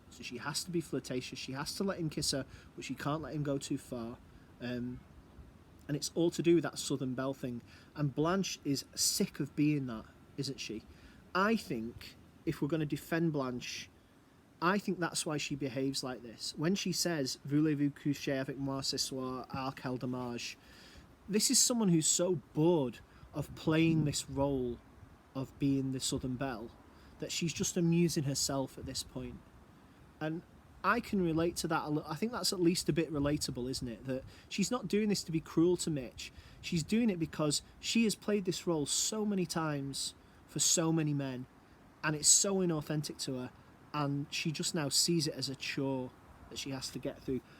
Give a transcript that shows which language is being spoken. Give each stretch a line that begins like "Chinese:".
English: So she has to be flirtatious, she has to let him kiss her, but she can't let him go too far. And it's all to do with that Southern Belle thing. And Blanche is sick of being that, isn't she? I think, if we're going to defend Blanche, I think that's why she behaves like this. When she says,
French: "Voulez-vous coucher avec moi ce soir, à quel dommage?"
English: This is someone who's so bored of playing this role of being the Southern Belle that she's just amusing herself at this point. And I can relate to that a little. I think that's at least a bit relatable, isn't it? That she's not doing this to be cruel to Mitch. She's doing it because she has played this role so many times for so many men, and it's so inauthentic to her, and she just now sees it as a chore that she has to get through.